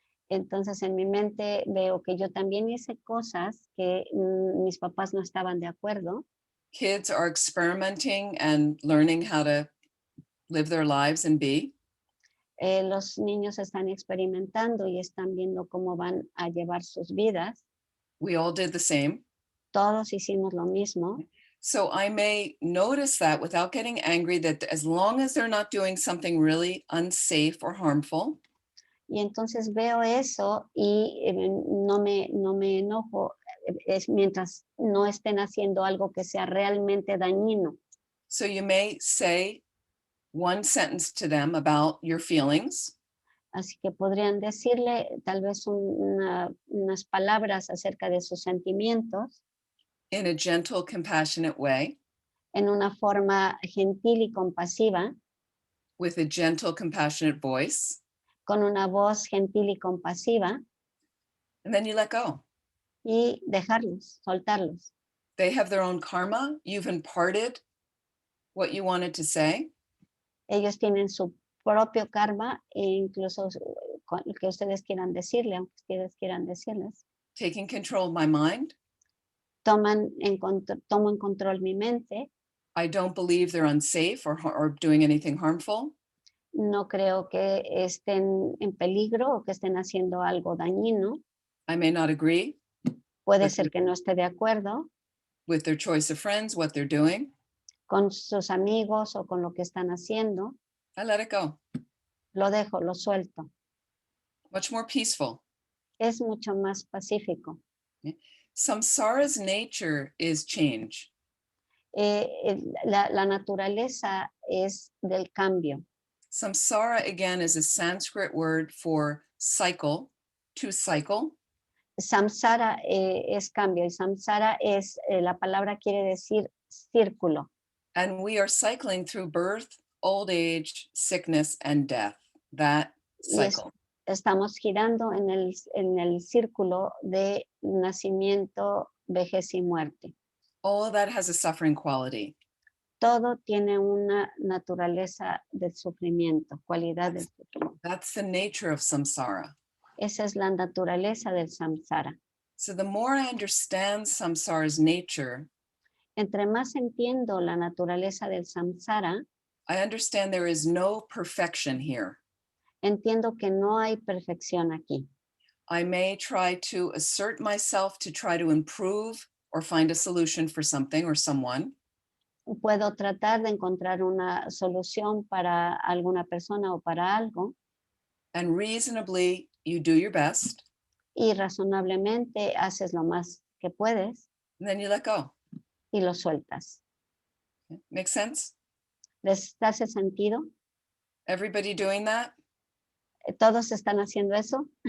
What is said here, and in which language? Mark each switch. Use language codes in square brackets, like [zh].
[es] entonces en mi mente veo que yo también hice cosas que mis papás no estaban de acuerdo. [en] Kids are experimenting and learning how to live their lives and be. [es] Los niños están experimentando y están viendo cómo van a llevar sus vidas. [en] We all did the same. [es] Todos hicimos lo mismo. [en] So I may notice that without getting angry, that as long as they're not doing something really unsafe or harmful, [es] Y entonces veo eso y no me enojo es mientras no estén haciendo algo que sea realmente dañino. [en] so you may say one sentence to them about your feelings, [es] Así que podrían decirle tal vez unas palabras acerca de sus sentimientos [en] in a gentle, compassionate way, [es] en una forma gentil y compasiva, [en] with a gentle, compassionate voice, [es] con una voz gentil y compasiva, [en] and then you let go. [es] y dejarlos, soltarlos. [en] They have their own karma. You've imparted what you wanted to say, [es] Ellos tienen su propio karma e incluso con lo que ustedes quieran decirle, aunque ustedes quieran decirles. [en] taking control of my mind. [es] Tomo en control mi mente. [en] I don't believe they're unsafe or doing anything harmful. [es] No creo que estén en peligro o que estén haciendo algo dañino. [en] I may not agree [es] Puede Pues ser sí. que no esté de acuerdo [en] with their choice of friends, what they're doing. [es] con sus amigos o con lo que están haciendo. [en] I let it go. [es] Lo dejo, lo suelto. [en] Much more peaceful. [es] Es mucho más pacífico. [en] Samsara's nature is change. [es] La naturaleza es del cambio. [en] Samsara, again, is a Sanskrit word for cycle, to cycle. [es] Samsara es cambio y samsara es, la palabra quiere decir círculo. [en] And we are cycling through birth, old age, sickness, and death. That cycle. [es] Estamos girando en el círculo de nacimiento, vejez y muerte. [en] All of that has a suffering quality. [es] Todo tiene una naturaleza del sufrimiento, cualidad del sufrimiento. [en] That's the nature of samsara. [es] Esa es la naturaleza del samsara. [en] So the more I understand samsara's nature, [es] Entre más entiendo la naturaleza del samsara, [en] I understand there is no perfection here. [es] entiendo que no hay perfección aquí. [en] I may try to assert myself to try to improve or find a solution for something or someone. [es] Puedo tratar de encontrar una solución para alguna persona o para algo [en] And reasonably, you do your best, [es] y razonablemente haces lo más que puedes [en] and then you let go. [es] y lo sueltas. [en] Make sense? [es] ¿Les hace sentido? [en] Everybody doing that? [es] ¿Todos están haciendo eso?